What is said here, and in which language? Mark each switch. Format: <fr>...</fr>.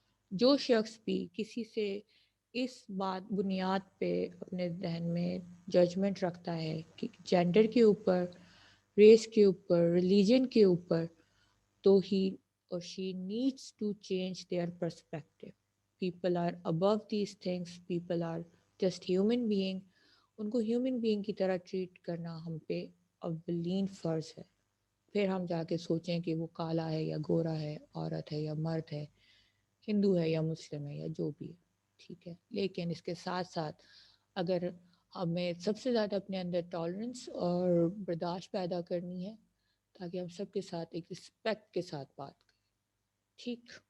<ur>جو شخص بھی کسی سے اس بات بنیاد پہ اپنے ذہن میں ججمنٹ رکھتا ہے کہ جینڈر کے اوپر، ریس کے اوپر، ریلیجن کے اوپر، تو</ur> <en>ہی or she needs to change their perspective. People are above these things. People are just human being.</en> <ur>ان کو ہیومن بینگ کی طرح ٹریٹ کرنا ہم پہ اولین فرض ہے. پھر ہم جا کے سوچیں کہ وہ کالا ہے یا گورا ہے، عورت ہے یا مرد ہے، ہندو ہے یا مسلم ہے یا جو بھی ہے. ٹھیک ہے. لیکن اس کے ساتھ ساتھ اگر ہمیں سب سے زیادہ اپنے اندر ٹالرنس اور برداشت پیدا کرنی ہے تاکہ ہم سب کے ساتھ ایک رسپیکٹ کے ساتھ بات کریں. ٹھیک.</ur>